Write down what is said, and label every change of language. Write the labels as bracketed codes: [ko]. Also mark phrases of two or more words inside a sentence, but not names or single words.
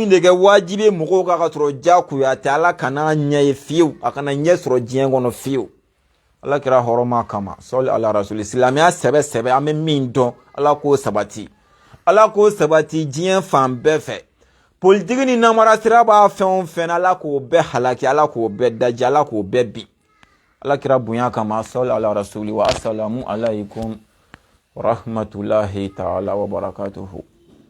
[bm] min de kɛ wajibi ye mɔgɔw ka sɔrɔ jagoya tɛ ala kana ɲɛ ye fiyewu a kana ɲɛ sɔrɔ diɲɛ kɔnɔ fiyewu ala kɛra hɔrɔnma kama sɔli ala rasuli silamɛya sɛbɛ sɛbɛ an bɛ min dɔn ala k'o sabati diɲɛ fan bɛɛ fɛ politiki ni namara sira b'a fɛn o fɛn ala k'o bɛɛ halaki ala k'o bɛɛ daji ala k'o bɛɛ bin ala kɛra bonya kama sɔli ala rasuli [ar] والسلام عليكم ورحمة الله تعالى وبركاته